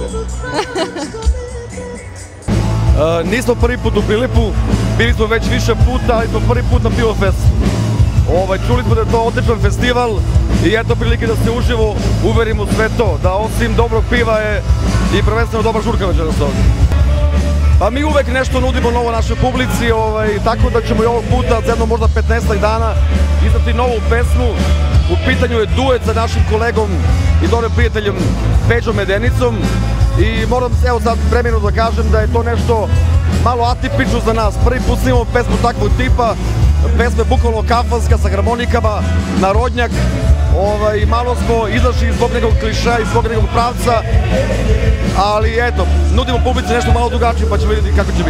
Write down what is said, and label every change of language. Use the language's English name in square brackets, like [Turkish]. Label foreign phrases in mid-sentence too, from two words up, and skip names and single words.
[Serbian] Нисмо први пут у Прилепу, били смо веќе више пута, али смо први пут на Пивофест. Чули смо да е тоа одличен фестивал и ето прилики да се уживо уверимо све то, да осим доброг пива е и првенствено добра журка вечерас овде. Па ми увек нешто нудимо ново нашoj публици, така да ćemo i ovog puta za jedno možda 15 dana izdati novu pesmu. U pitanju je duet sa našim kolegom i dobrim prijateljem Peđom Medenicom i moram evo sad premijerno da kažem da je to nešto malo atipično za nas. Prvi put snimamo pesmu takvog tipa, pesma je bukvalno kafanska sa harmonikama, narodnjak, malo smo izašli zbog nekog klišeja i zbog nekog pravca, ali eto, nudimo publici nešto malo drugačije pa ćemo vidjeti kako će biti.